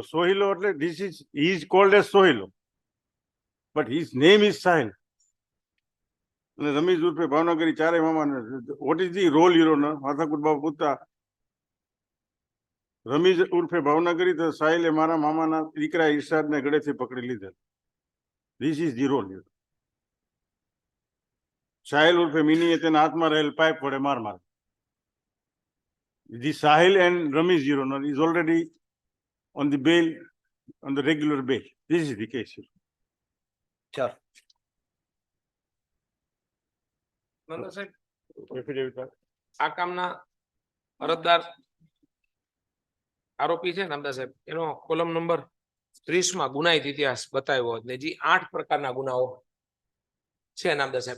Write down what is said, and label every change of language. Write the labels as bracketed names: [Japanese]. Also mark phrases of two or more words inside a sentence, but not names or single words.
[English] સોહિલો એટલે this is he is called as Sohilo but his name is Sahil. [Gujarati] અને રમીઝ ઉર્ફે ભાવનગરી ચારે મામા. [English] what is the role Your Honor? [Gujarati] માથાકૂટ બાબુ પૂછતા રમીઝ ઉર્ફે ભાવનગરી તો સાહિલે મારા મામાના દીકરા ઈર્ષાદ ને ગળેથી પકડી લીધેલ. [English] This is the role. [Gujarati] સાહિલ ઉર્ફે મિની એ તેના હાથમાં રહેલ પાઇપ વડે માર માર. [English] The Sahil and Ramesh Your Honor is already on the bail, on the regular bail. This is the case. [Gujarati] ચાલ નંદા સાહેબ [English] Affidavit. [Gujarati] આ કામના અરજદાર આરોપી છે નામદા સાહેબ એનો કોલમ નંબર 30 ગુનાહિત ઇતિહાસ બતાવ્યો ને જે 8 પ્રકારના ગુનાઓ છે નામદા સાહેબ.